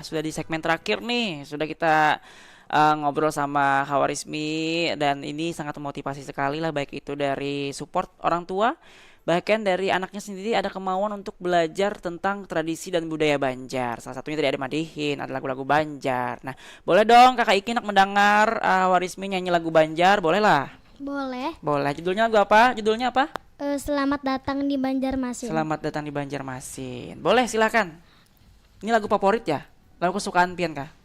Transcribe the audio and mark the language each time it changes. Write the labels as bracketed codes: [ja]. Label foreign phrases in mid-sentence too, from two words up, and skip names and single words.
[id] Sudah di segmen terakhir nih, sudah kita ngobrol sama Khawarizmi dan ini sangat memotivasi sekali lah, baik itu dari support orang tua, bahkan dari anaknya sendiri ada kemauan untuk belajar tentang tradisi dan budaya Banjar. Salah satunya tadi ada Madihin, ada lagu-lagu Banjar. Nah, boleh dong Kakak Iki nak mendengar Khawarizmi nyanyi lagu Banjar, boleh lah? Boleh. Boleh. Judulnya lagu apa? Judulnya apa? Selamat datang di Banjarmasin. Selamat datang di Banjarmasin. Boleh, silakan. Ini lagu favorit ya? Lagu kesukaan Pian kah?